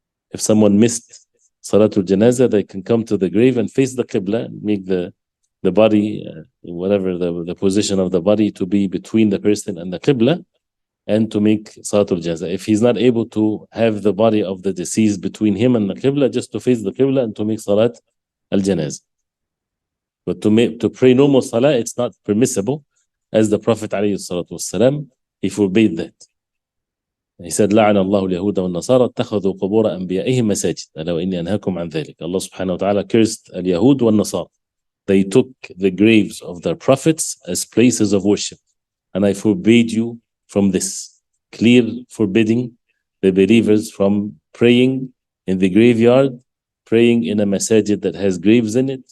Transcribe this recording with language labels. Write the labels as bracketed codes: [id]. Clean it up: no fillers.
[en] If someone missed Salatul Janaza, they can come to the grave and face the Qibla, make the body, whatever the position of the body, to be between the person and the Qibla, and to make Salatul Janaza. If he's not able to have the body of the deceased between him and the Qibla, just to face the Qibla and to make Salat al-Janaza. But to pray normal Salah, it's not permissible, as the Prophet ﷺ, he forbade that. He said, [ar] لعن الله اليهود والنصارى اتخذوا قبور أنبيائهم مساجد ألا وإني أنهاكم عن ذلك. [en] Allah subhanahu wa ta'ala cursed al-Yahud wal-Nasara. They took the graves of their prophets as places of worship. And I forbade you from this. Clear forbidding the believers from praying in the graveyard, praying in a masjid that has graves in it.